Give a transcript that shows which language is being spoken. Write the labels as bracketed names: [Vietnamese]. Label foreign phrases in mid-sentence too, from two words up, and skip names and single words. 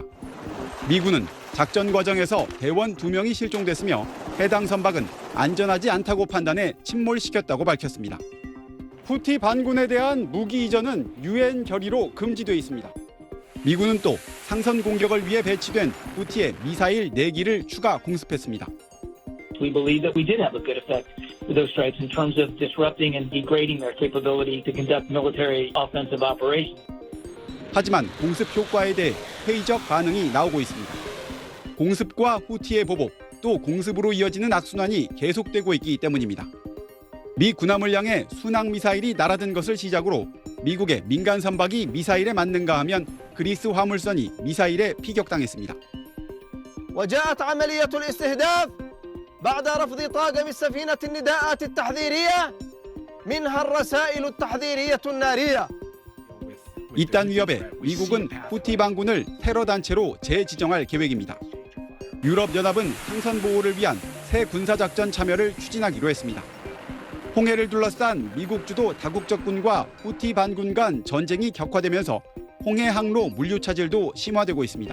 [Korean] 미군은 작전 과정에서 대원 2명이 실종됐으며 해당 선박은 안전하지 않다고 판단해 침몰시켰다고 밝혔습니다. 후티 반군에 대한 무기 이전은 유엔 결의로 금지돼 있습니다. 미군은 또 상선 공격을 위해 배치된 후티의 미사일 4기를 추가 공습했습니다. [English] We believe that we did have a good effect with those strikes in terms of disrupting and degrading their capability to conduct military offensive operations. [Korean] 하지만 공습 효과에 대해 회의적 반응이 나오고 있습니다. 공습과 후티의 보복, 또 공습으로 이어지는 악순환이 계속되고 있기 때문입니다. 미 군함을 향해 순항미사일이 날아든 것을 시작으로 미국의 민간 선박이 미사일에 맞는가 하면 그리스 화물선이 미사일에 피격당했습니다. [Arabic] وجاءت عملية الاستهداف بعد رفض طاقم السفينة النداءات التحذيرية منها الرسائل التحذيرية النارية. [Korean] 이딴 위협에 미국은 후티 반군을 테러 단체로 재지정할 계획입니다. 유럽연합은 상선 보호를 위한 새 군사작전 참여를 추진하기로 했습니다. 홍해를 둘러싼 미국 주도 다국적군과 후티 반군 간 전쟁이 격화되면서 홍해 항로 물류 차질도 심화되고 있습니다.